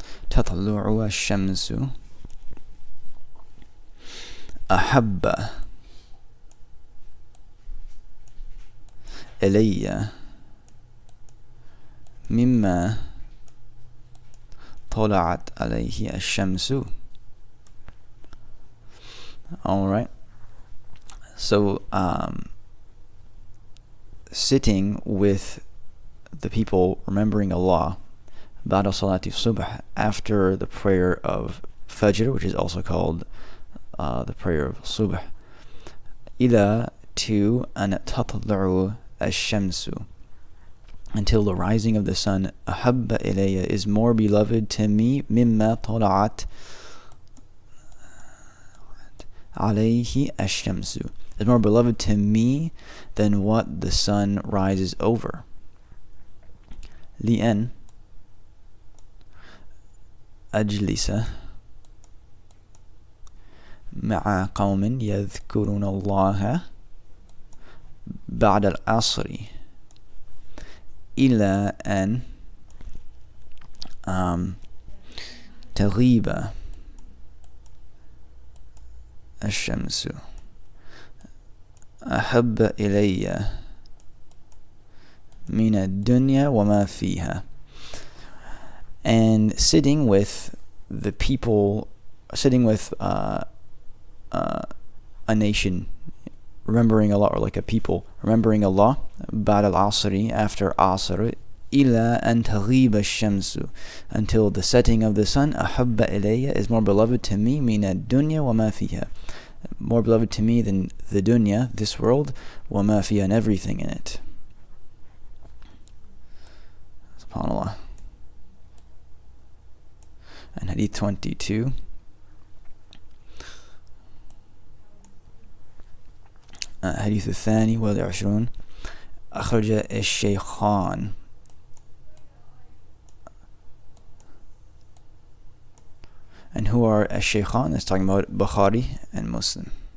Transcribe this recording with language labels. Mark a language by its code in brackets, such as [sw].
[ar] تطلع الشمس أحب إلي مما طلعت عليه الشمس. [en] Alright, so sitting with the people remembering Allah بعد صلاة الصبح, after the prayer of Fajr, which is also called the prayer of Subh, إلى to أن تطلع الشمس, until the rising of the sun, أحب إلي is more beloved to me مما طلعت عليه الشمس, is more beloved to me than what the sun rises over. [ar] لأن أجلس مع قوم يذكرون الله بعد العصر إلى أن تغيب الشمس أحب إلي من الدنيا وما فيها. [en] And sitting with the people, sitting with a nation, remembering Allah, or like a people remembering Allah, بعد العصر, after Asr, إلى أن تغيب الشمس, until the setting of the sun, أحب إلي is more beloved to me من الدنيا وما فيها, more beloved to me than the dunya, this world, وما فيها, and everything in it. SubhanAllah. And Hadith 22. [ar] حديث الثاني والعشرون أخرج الشيخان and who are الشيخان? [en] It's talking about Bukhari and Muslim.